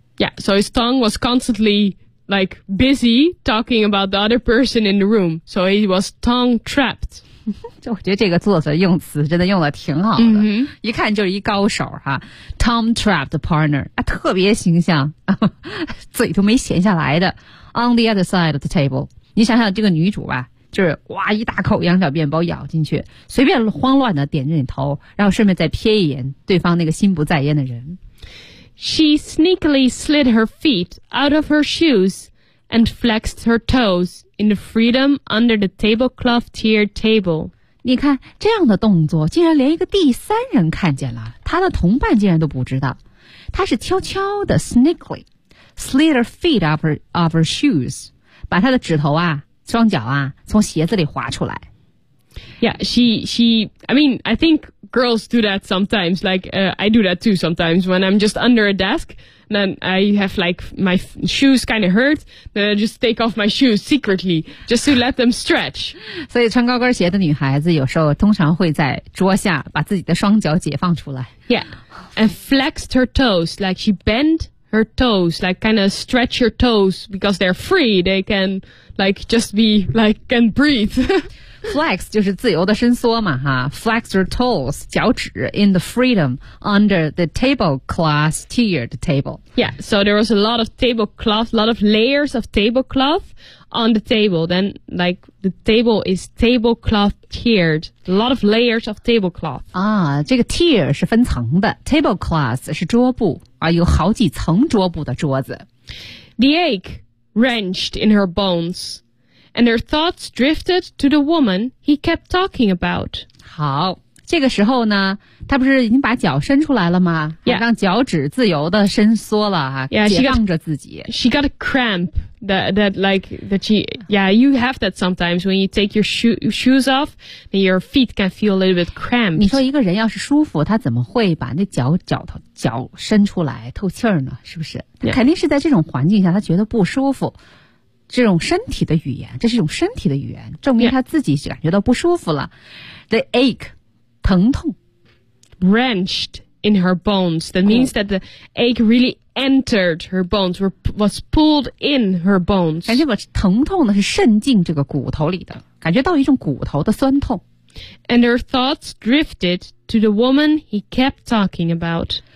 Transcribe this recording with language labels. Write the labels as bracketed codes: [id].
[en] Yeah, so his tongue was constantly like busy talking about the other person in the room, so he was tongue trapped. [zh] 就我觉得这个作者用词真的用的挺好的， mm-hmm. 一看就是一高手哈。 [en] Tongue trapped partner [zh] 啊，特别形象，嘴都没闲下来的。 [en] On the other side of the table， [zh] 你想想这个女主吧。就是哇一大口羊角面包咬进去，随便慌乱的点着你头，然后顺便再瞥一眼对方那个心不在焉的人。 [en] She sneakily slid her feet out of her shoes and flexed her toes in the freedom under the tablecloth tiered table. [zh] 你看这样的动作竟然连一个第三人看见了，他的同伴竟然都不知道。他是悄悄的 [en] sneakily slid her feet out of her shoes， [zh] 把他的指头啊双脚啊从鞋子里滑出来。 [en] Yeah, I think girls do that sometimes, like, I do that too sometimes when I'm just under a desk, and then I have like my shoes kind of hurt, then I just take off my shoes secretly, just to let them stretch. [zh] 所以穿高跟鞋的女孩子有时候通常会在桌下把自己的双脚解放出来。 [en] Yeah, and flexed her toes, like she bent her toes, like kind of stretch your toes because they're free, they can like just be like can breathe. Flex [zh] 就是自由的伸缩嘛哈 [en] flex your toes, [zh] 脚趾 [en] in the freedom under the tablecloth tiered table. Yeah, so there was a lot of tablecloth, a lot of layers of tablecloth on the table. Then like the table is tablecloth tiered, a lot of layers of tablecloth. [zh] 啊，这个 tier 是分层的 ,tablecloth 是桌布。有好几层桌布的桌子。 [en] The ache wrenched in her bones, and her thoughts drifted to the woman he kept talking about. [zh] 好，这个时候呢，她不是已经把脚伸出来了吗？ [en] Yeah. [zh] 让脚趾自由的伸缩了啊， [en] yeah, [zh] 解放着自己。 [en] She got a cramp that you have that sometimes when you take your shoes off, then your feet can feel a little bit cramped. [zh] 你说一个人要是舒服，他怎么会把那脚伸出来透气儿呢？是不是？他肯定是在这种环境下，他觉得不舒服。这种身体的语言，这是一种身体的语言，证明他自己感觉到不舒服了。 [en] The ache. [zh] 疼痛 [en] wrenched in her bones. That means that the ache really entered her bones, was pulled in her bones. [zh] 感觉疼痛呢是渗进这个骨头里的，感觉到一种骨头的酸痛。 [en] And her thoughts drifted to the woman he kept talking about.